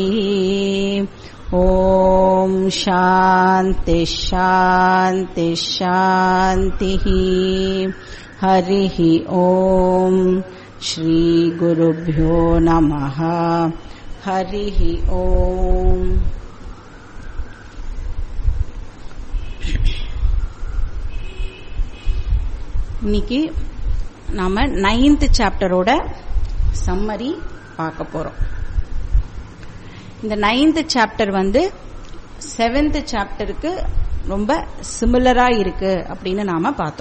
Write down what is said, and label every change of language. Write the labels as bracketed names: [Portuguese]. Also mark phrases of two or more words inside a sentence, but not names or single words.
[Sanskrit] ॐ शान्ति शान्ति शान्तिः. हरिः ॐ श्रीगुरुभ्यो नमः. हरिः ॐ. [Tamil] இன்னைக்கு நாம 9th [English] chapterோட summary [Tamil] பார்க்க போறோம். இந்த 9th சாப்டர் 7th சாப்டருக்கு ரொம்ப சிமிலரா இருக்கு அப்படின்னு நாம பார்த்தோம்.